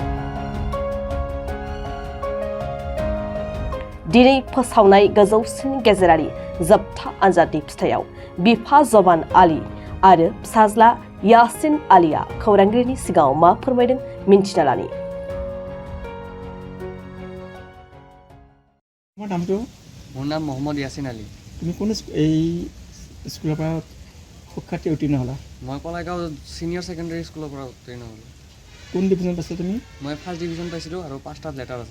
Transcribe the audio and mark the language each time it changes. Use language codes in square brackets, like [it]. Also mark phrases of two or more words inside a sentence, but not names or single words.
[brx] दिनै फोसावनाय गोजौसिन गेजेरारि जोबथा आनजादनि फिथायाव बिफा जवान आलि आरो फिसाज्ला यासिन आलिया खौरांगिरिनि सिगाङाव मा फोरमायदों मिन्थिना लानि। [as] মোৰ নাম মহম্মদ ইয়াছিন আলী। তুমি কোন এই স্কুলৰ পৰা শিক্ষাৰ্থী উত্তীৰ্ণ হ'লা? মই কলাইগাঁও চিনিয়ৰ ছেকেণ্ডেৰী স্কুলৰ পৰা উত্তীৰ্ণ হ'লোঁ। কোন ডিভিজন পাইছা তুমি? মই ফাৰ্ষ্ট ডিভিজন পাইছিলোঁ আৰু 5টাত লেটাৰ আছিল।